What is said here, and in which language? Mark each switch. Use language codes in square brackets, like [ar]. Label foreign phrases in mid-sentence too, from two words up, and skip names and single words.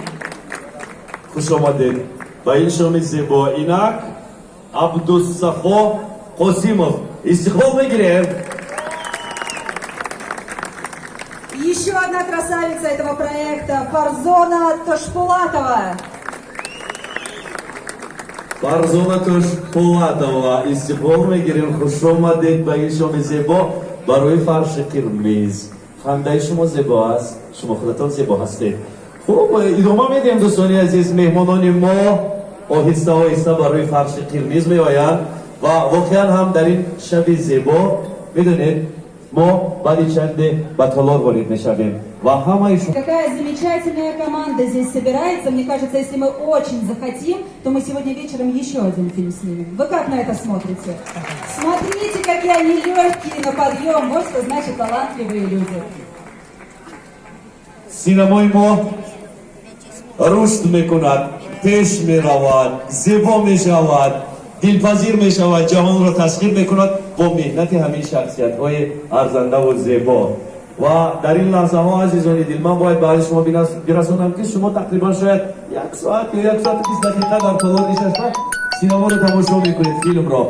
[tg] خوش آمدید با این شام زیبا اینک عبدالصفا قاسیمов استقبال بگیرید. [ru] Еще одна красавица этого проекта Фарзона Тошпулатова. [tg] فرزانه تاشپولاتова استقبال میگیریم. خوش آمدید با این شام زیبا برای فرش قرمز. خنده شما زیبا است، شما خودتان زیبا هستید. خب ادامه میدیم دوستان عزیز. مهمانان ما آهسته آهسته برای فرش قرمز می آیند و واقعا هم در این شب زیبا میدونید ما بعد چند به تالار وارد میشویم و همه شما. [ru] Какая замечательная команда здесь собирается. Мне кажется, если мы очень захотим, то мы сегодня вечером еще один фильм снимем. Вы как на это смотрите? Смотрите, какие они легкие на подъем. Вот что значит талантливые люди. [tg] سینمای ما رشد میکند، پیش میرود، زیبا میشود، دلپذیر میشود، جهان را تسخیر میکند با مهنت همین شخصیت های ارزنده و زیبا. و در این لحظه ها عزیزان دل من باید برای شما برسانم که شما تقریبا شاید 1 ساعت یا 1 ساعت 20 دقیقه در تالار نشسته سینما رو تماشا میکنید، فیلم را.